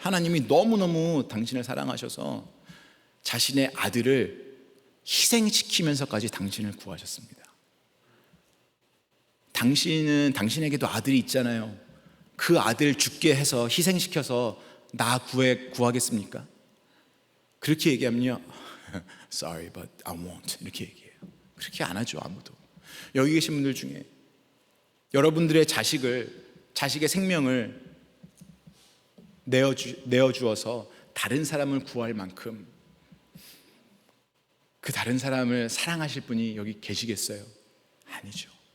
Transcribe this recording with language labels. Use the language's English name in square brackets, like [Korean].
[Korean] 하나님이 너무너무 당신을 사랑하셔서 자신의 아들을 희생시키면서까지 당신을 구하셨습니다. 당신에게도 아들이 있잖아요. 그 아들 죽게 해서 희생시켜서 나 구하겠습니까? 그렇게 얘기하면요, [English] Sorry, but I won't. [Korean] 이렇게 얘기해요. 그렇게 안 하죠, 아무도. 여기 계신 분들 중에 여러분들의 자식의 생명을 내어주어서 다른 사람을 구할 만큼 그 다른 사람을 사랑하실 분이 여기 계시겠어요? 아니죠.